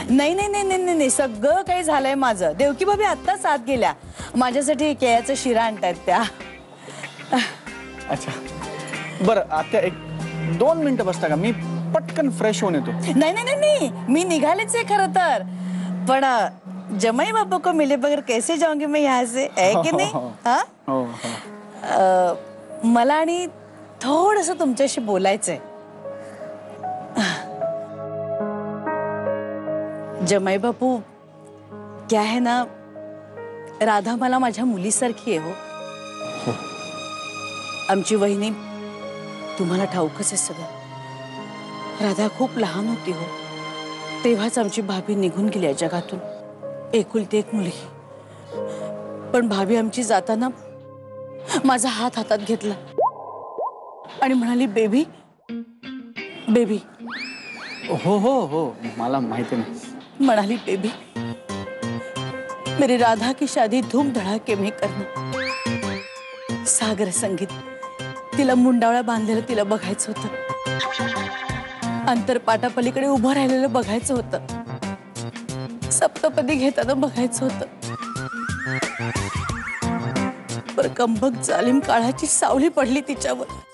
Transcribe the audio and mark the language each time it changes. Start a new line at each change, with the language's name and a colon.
Marathi: नाही नाही नाही नाही नाही, सगळं काही झालंय माझं. देवकी भाभी आत्ता साथ गेल्या. माझ्यासाठी केळ्याचं शिरा आणतायत त्या. अच्छा बरं आत्या 1-2 मिनिटं बसता का? मी पटकन फ्रेश होऊन येतो. नाही नाही नाही नाही, मी निघालेच आहे खरं तर. पण
Hindi: जमाई बाबू को मिले बगैर कैसे जाऊंगी मैं यहाँ से, है की नाही? हा?
Marathi: मला आणि थोडस तुमच्याशी बोलायचंय. जमाई बापू,
Hindi: क्या है ना,
Marathi: राधा मला माझ्या मुलीसारखी आहे हो. आमची वहिनी तुम्हाला ठाऊकच आहे सगळं. राधा खूप लहान होती हो, तेव्हाच आमची भाभी निघून गेली आहे जगातून. एकुलती एक मुलगी. पण भाभी आमची जाताना माझा हात हातात घेतला आणि म्हणाली, बेबी बेबी. हो हो हो मला माहिती नाही. म्हणाली,
Hindi: बेबी मेरी राधा की शादी धूम धड़ाके में करना.
Marathi: सागर संगीत, तिला मुंडावळा बांधलेलं तिला बघायचं होतं. अंतरपाटापलीकडे उभं राहिलेलं बघायचं होतं. सप्तपदी घेताना बघायचं होतं.
Hindi: पर
Marathi: कंबक जालिम काळाची सावली पडली तिच्यावर.